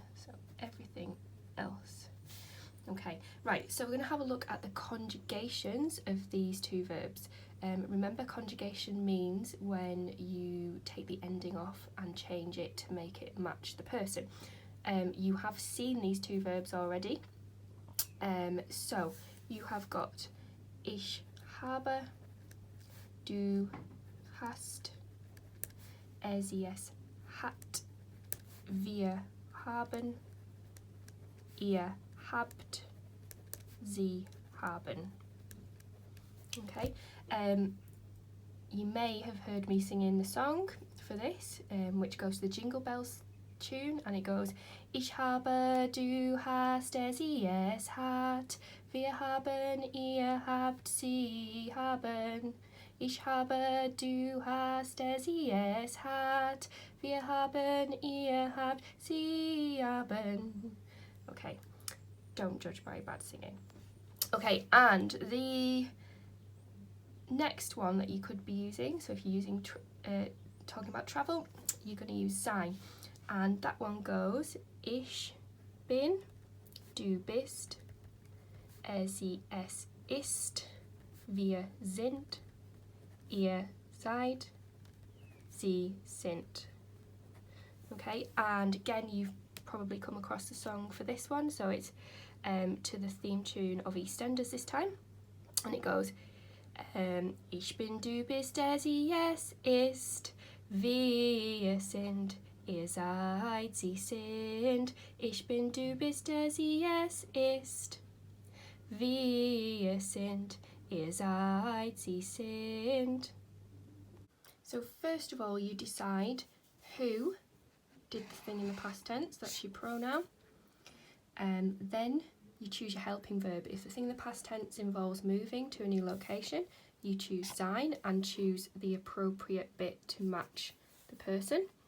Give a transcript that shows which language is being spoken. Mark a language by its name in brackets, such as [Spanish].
[English] So everything else. Okay, right, so we're going to have a look at the conjugations of these 2 verbs. Remember, conjugation means when you take the ending off and change it to make it match the person. You have seen these 2 verbs already. So you have got [German] ich habe, du hast, sie es hat, wir haben, ihr habt, sie haben. [English] Okay, you may have heard me singing the song for this, which goes to the Jingle Bells tune, and it goes: [German] Ich habe, du hast, sie es hat, wir haben, ihr habt, sie haben. Ich habe, du hast, sie es hat, wir haben, ihr habt, sie haben. [English] Okay, don't judge my bad singing. Okay, and the next one that you could be using, so if you're using talking about travel, you're going to use sein, and that one goes: [German] Ich bin, du bist, sie es ist, wir sind, ihr seid, sie sind. [English] Okay, and again you've probably come across the song for this one, so it's to the theme tune of EastEnders this time, and it goes: [German] Ich bin, du bist, sie es ist, wir sind, ihr seid, sie sind, ich bin, du bist, sie, es ist. Wir sind, ihr seid, sie sind. [English] So first of all, you decide who did the thing in the past tense, that's your pronoun. Then you choose your helping verb. If the thing in the past tense involves moving to a new location, you choose sein and choose the appropriate bit to match the person.